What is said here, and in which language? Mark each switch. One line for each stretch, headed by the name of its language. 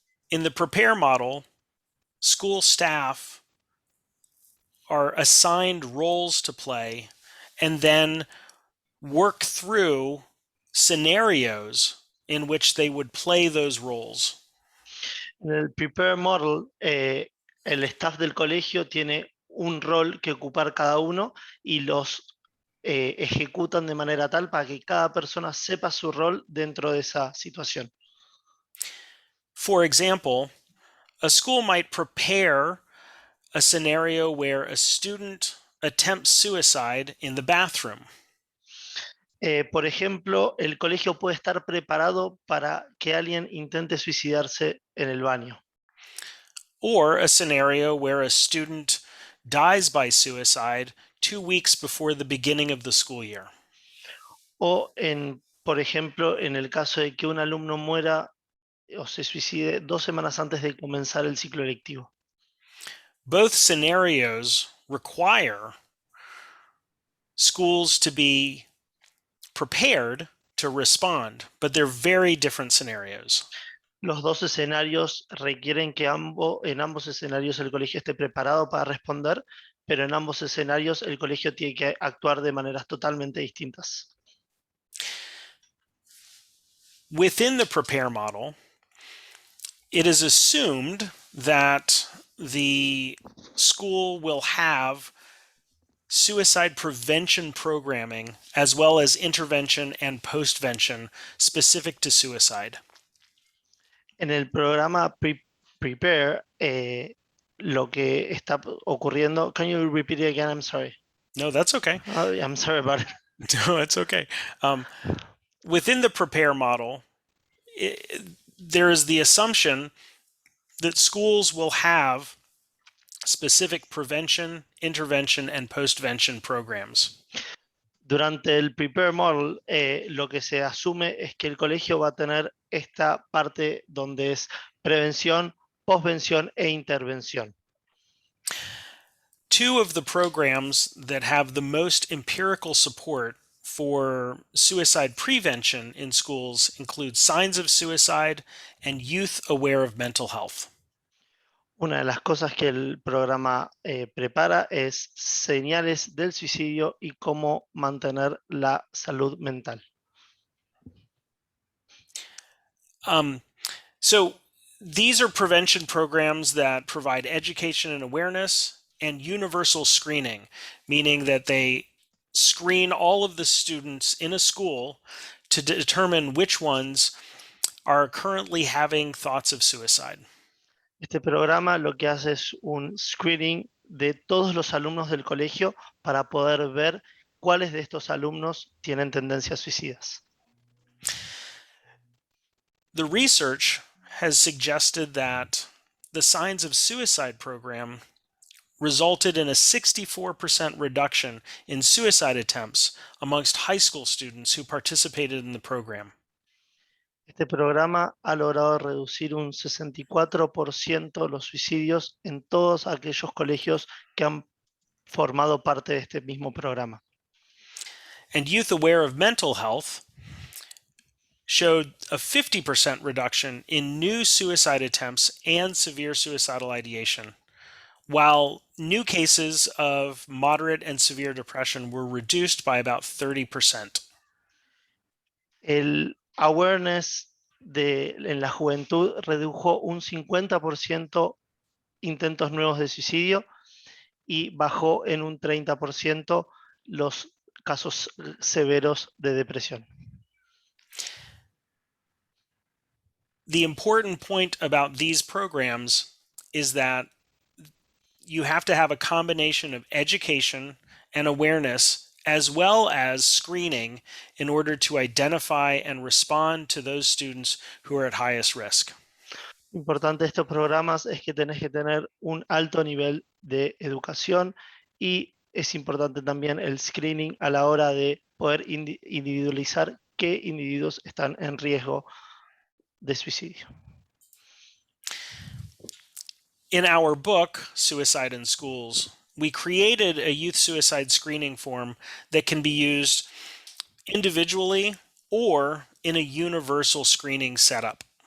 English: In the PREPARE model, school staff are assigned roles to play and then work through scenarios in which they would play those roles.
Spanish: En el Prepare Model, el staff del colegio tiene un rol que ocupar cada uno y los ejecutan de manera tal para que cada persona sepa su rol dentro de esa situación.
English: For example, a school might prepare a scenario where a student attempts suicide in the bathroom.
Spanish: Por ejemplo, el colegio puede estar preparado para que alguien intente suicidarse en el baño.
English: Or a scenario where a student dies by suicide 2 weeks before the beginning of the school year.
Spanish: O, por ejemplo, en el caso de que un alumno muera o se suicide 2 semanas antes de comenzar el ciclo lectivo.
English: Both scenarios require schools to be prepared to respond, but they're very different scenarios.
Spanish: Los dos escenarios requieren que en ambos escenarios el colegio esté preparado para responder, pero en ambos escenarios el colegio tiene que actuar de maneras totalmente distintas.
English: Within the Prepare model, it is assumed that the school will have suicide prevention programming as well as intervention and postvention specific to suicide.
Spanish: En el programa Prepare, lo que está ocurriendo,
English: can you repeat it again? I'm sorry. No, that's okay. I'm sorry about it. No, it's okay. Within the Prepare model, there is the assumption that schools will have specific prevention, intervention, and postvention programs.
Spanish: Durante el Prepare Model, lo que se asume es que el colegio va a tener esta parte donde es prevención, postvención e intervención.
English: Two of the programs that have the most empirical support for suicide prevention in schools include Signs of Suicide and Youth Aware of Mental Health.
Spanish: Una de las cosas que el programa prepara es señales del suicidio y cómo mantener la salud mental.
English: So these are prevention programs that provide education and awareness and universal screening, meaning that they screen all of the students in a school to determine which ones are currently having thoughts of suicide.
Spanish: Este programa lo que hace es un screening de todos los alumnos del colegio para poder ver cuáles de estos alumnos tienen tendencias suicidas.
English: The research has suggested that the Signs of Suicide program resulted in a 64% reduction in suicide attempts amongst high school students who participated in the program.
Spanish: Este programa ha logrado reducir un 64% los suicidios en todos aquellos colegios que han formado parte de este mismo programa.
English: And Youth Aware of Mental Health showed a 50% reduction in new suicide attempts and severe suicidal ideation, while new cases of moderate and severe depression were reduced by about 30%.
Spanish: El awareness en la juventud redujo un 50% intentos nuevos de suicidio y bajó en un 30% los casos severos de depresión.
English: The important point about these programs is that you have to have a combination of education and awareness as well as screening in order to identify and respond to those students who are at highest risk.
Spanish: Importante de estos programas es que tenés que tener un alto nivel de educación y es importante también el screening a la hora de poder individualizar qué individuos están en riesgo de suicidio.
English: In our book, Suicide in Schools, we created a youth suicide screening form that can be used individually or in a universal screening setup.